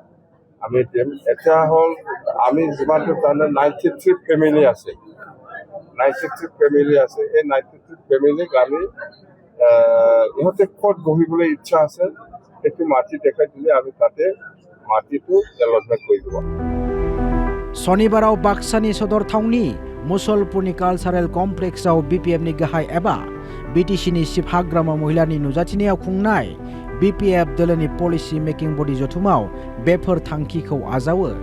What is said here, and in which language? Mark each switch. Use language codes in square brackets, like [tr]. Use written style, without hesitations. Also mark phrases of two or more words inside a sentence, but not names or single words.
[as] এতিয়া হ'ল আমি যিমানটো জানো 93 ফেমিলি আছে। 93 ফেমিলি আছে এই 93 ফেমিলিক আমি ইহঁতে ক'ত বহিবলৈ ইচ্ছা আছে সেইটো মাটি দেখাই দিলে আমি তাতে মাটিটো এলটমেণ্ট কৰি দিব। [brx] शनिबाराव बाक्सानि सदर थावनि मुसलपुरनि [en] cultural complex-ao [brx] BPFनि गाहाय एबा BTCनि चिफ हाग्रामा महिलानि नुजाथिनायाव खुंनाय BPF दोलोनि [en] policy making body [brx] जथुमाव बेफोर थांखिखौ आजावो।